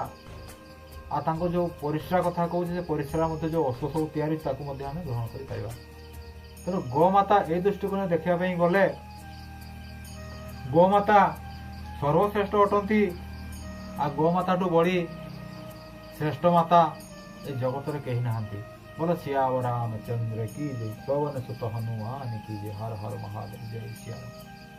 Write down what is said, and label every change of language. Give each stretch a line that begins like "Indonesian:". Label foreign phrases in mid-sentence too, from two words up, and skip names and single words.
Odia: ଆଉ ତାଙ୍କ ଯେଉଁ ପରିସ୍ରା କଥା କହୁଛି ସେ ପରିସ୍ରା ମଧ୍ୟ ଯେଉଁ ଅଶ୍ୱ ସବୁ ତିଆରି ତାକୁ ମଧ୍ୟ ଆମେ ଗ୍ରହଣ କରିପାରିବା। ତେଣୁ ଗୋମାତା ଏଇ ଦୃଷ୍ଟିକୋଣ ଦେଖିବା ପାଇଁ ଗଲେ ଗୋମାତା ସର୍ବଶ୍ରେଷ୍ଠ ଅଟନ୍ତି। ଆଉ ଗୋମାତାଠୁ ବଳି ଶ୍ରେଷ୍ଠ ମାତା ଏ ଜଗତରେ କେହି ନାହାନ୍ତି।
Hindi: बोलो सियावर रामचंद्र की जय, पवन सुत हनुमान की जय। हर हर महादेव, जय सिया राम।